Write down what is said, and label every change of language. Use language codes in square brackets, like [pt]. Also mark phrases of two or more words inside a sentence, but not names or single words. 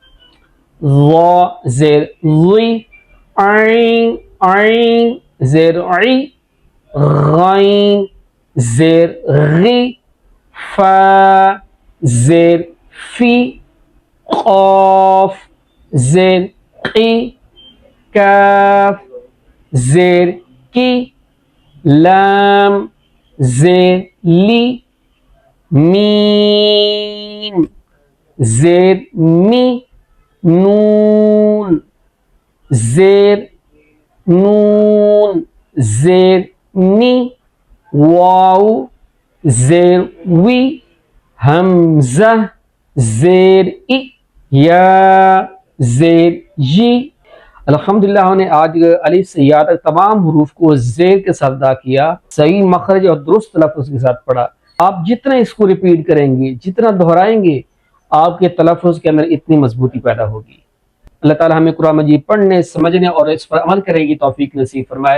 [ur] ضا زیر ضی، عین عین زیر عی، غین زیر غی، فا زیر فی، قاف زیر قی، کاف زیر کی، لام زیر لی، میم زیر می، نون زیر نون زیر نی واو زیر وی حمزہ زیر ای یا زیر جی۔ الحمدللہ ہم نے آج الف سے یا تک تمام حروف کو زیر کے ساتھ ادا کیا، صحیح مخرج اور درست تلفظ کے ساتھ پڑھا۔ آپ جتنا اس کو ریپیٹ کریں گے، جتنا دہرائیں گے، آپ کے تلفظ کے اندر اتنی مضبوطی پیدا ہوگی۔ اللہ تعالی ہمیں قرآن مجید پڑھنے، سمجھنے اور اس پر عمل کرنے کی توفیق نصیب فرمائے۔